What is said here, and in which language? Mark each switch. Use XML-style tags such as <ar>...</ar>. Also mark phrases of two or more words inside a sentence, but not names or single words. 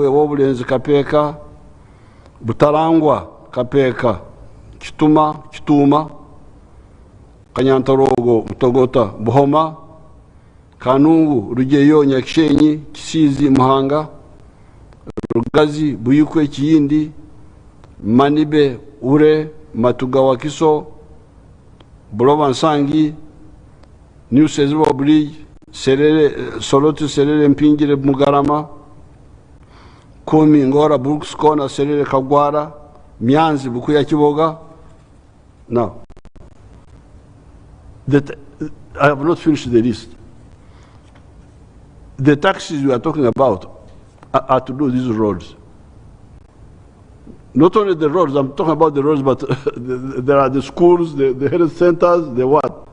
<en>Wobulenz Kapeka, Butarangwa Kapeka, Chituma, Kanyantorogo, Togota, Buhoma, Kanungu, Rugeyo, Nyakshenyi, Kisizi, Muhanga, Rugazi, Buyukwe, Kiyindi, Manibe, Ure, Matugawa Kiso, Buloba Nsangi, New Sezwa Bridge, Solotu Serere Mpingire Mugarama, Komi Ngora Brooks Corner Serere Kagwara, Mianzi Bukuya Kiboga. Now, I have not finished the list. The taxes we are talking about are to do these roads. Not only the roads, I'm talking about the roads, but there are the schools, the health centers, the what.</en>